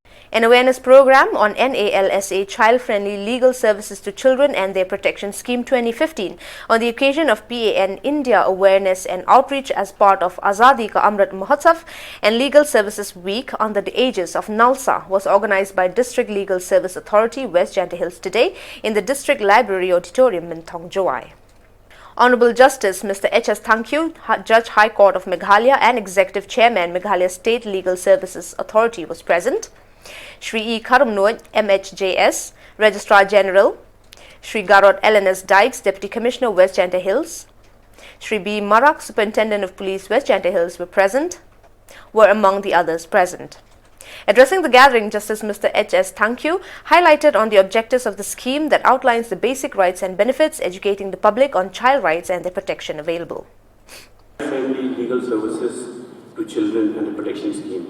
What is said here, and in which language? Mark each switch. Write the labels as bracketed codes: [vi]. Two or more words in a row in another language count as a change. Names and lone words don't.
[en] An awareness program on NALSA Child-Friendly Legal Services to Children and Their Protection Scheme 2015 on the occasion of PAN India Awareness and Outreach as part of Azadi Ka Amrit Mahotsav and Legal Services Week under the aegis of NALSA was organized by District Legal Service Authority, West Janta Hills today in the District Library Auditorium in Thong Joai. Honorable Justice Mr. H.S. Thankyu, Judge High Court of Meghalaya and Executive Chairman Meghalaya State Legal Services Authority was present. Shri E. Karamnoy, MHJS, Registrar General, Shri Garot LNS Dykes, Deputy Commissioner, West Janta Hills, Shri B. Marak, Superintendent of Police, West Janta Hills were among the others present. Addressing the gathering, Justice Mr. H.S. Thankyu highlighted on the objectives of the scheme that outlines the basic rights and benefits, educating the public on child rights and their protection available. Friendly legal services to children and the protection scheme.